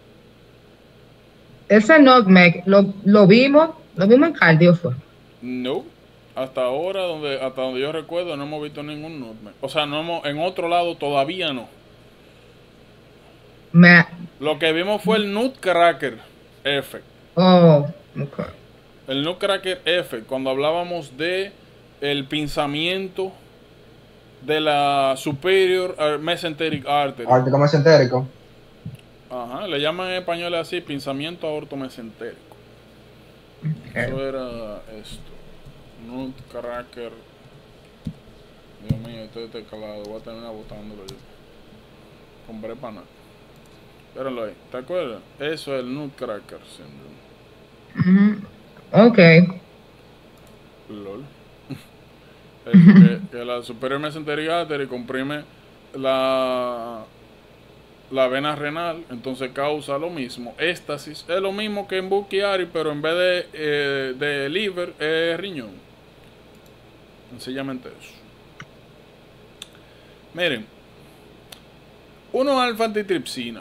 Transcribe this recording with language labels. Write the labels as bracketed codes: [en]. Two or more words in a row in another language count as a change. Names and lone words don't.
[es] Ese nutmeg lo vimos en cardio, fue. No, hasta ahora, hasta donde yo recuerdo, no hemos visto ningún nutmeg. O sea, en otro lado todavía no. Lo que vimos fue el [en] nutcracker effect. Oh, okay. El nutcracker effect, [es] cuando hablábamos de el pinzamiento de la [en] superior mesenteric artery. [es] Ártico mesentérico. Ajá, le llaman en español así, pinzamiento aortomesentérico. Eso era esto. Nutcracker. Dios mío, este calado, voy a terminar botándolo yo. Compré para nada. Espérenlo ahí, ¿te acuerdas? Eso es el [en] nutcracker syndrome. [es] Ok. LOL. que la [en] superior mesenteric artery [es] comprime la vena renal, entonces causa lo mismo. Éstasis es lo mismo que en Budd-Chiari, pero en vez de liver es riñón. Sencillamente eso. Miren, 1-alfa-antitripsina.